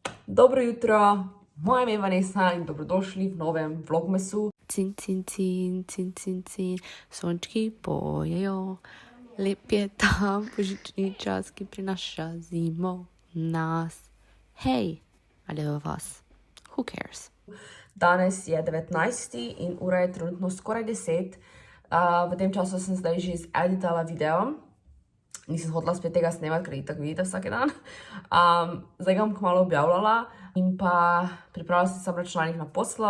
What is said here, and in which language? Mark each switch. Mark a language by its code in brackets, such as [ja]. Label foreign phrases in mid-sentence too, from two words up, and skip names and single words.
[sl] Dobro jutro, moje ime je Vanessa in dobrodošli v novem vlogmasu. Cin, cin, cin, cin, cin, cin, sončki pojejo, lep je ta božični čas, ki prinaša zimo nas. Hej, ali v vas? [en] Who cares? [sl] Danes je 19. in ura je trenutno skoraj 10. V tem času sem zdaj že editala video. Nisem hodila spet tega snemati, ker tako vidite vsak dan. Zdaj ga bom kmalu objavljala in pa pripravila sem računalnik na poslo.